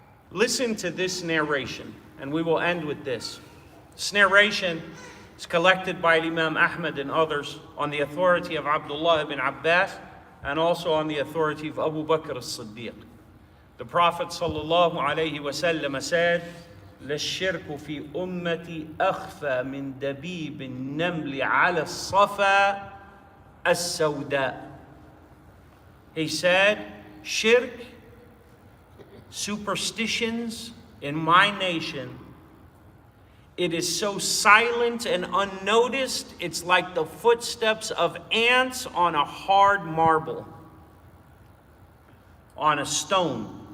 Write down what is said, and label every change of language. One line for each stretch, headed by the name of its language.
English: Listen to this narration, and we will end with this. This narration is collected by Imam Ahmad and others on the authority of Abdullah ibn Abbas and also on the authority of Abu Bakr as-Siddiq. The Prophet sallallahu alayhi wa sallam said,
Arabic: لَلشِّرْكُ فِي أُمَّتِي أَخْفَى مِنْ دَبِيبِ النَّمْلِ عَلَى الصَّفَا السَّوْدَاء.
English: He said, shirk, superstitions in my nation, it is so silent and unnoticed, it's like the footsteps of ants on a hard marble, on a stone.